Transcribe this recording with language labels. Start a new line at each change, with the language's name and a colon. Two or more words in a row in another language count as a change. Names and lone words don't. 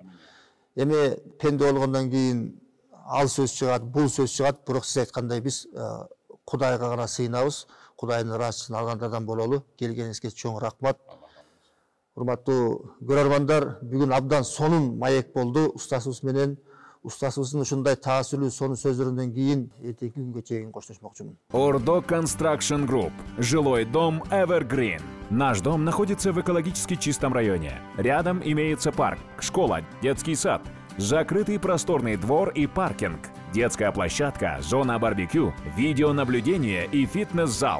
Kyrgyz: Эми пенде болгондон кийин ал сөз чыгат, бул сөз чыгат, бирок сиз айткандай биз Кудайга гана сыйынабыз. Кудайдын ыраазычын алгандардан бололу. Келгениңизге чоң рахмат. Урматтуу көрөрмандар, бүгүн абдан сонун маек болду устазыбыз менен. Устазыбыздын ушундай таасирлүү сонун сөздөрүнөн кийин эртеңки күнгө чейин коштошмокчумун. Ордо Construction Group.
Russian: Жилой дом Evergreen. Наш дом находится в экологически чистом районе. Рядом имеется парк, школа, детский сад, закрытый просторный двор и паркинг, детская площадка, зона барбекю, видеонаблюдение и фитнес-зал.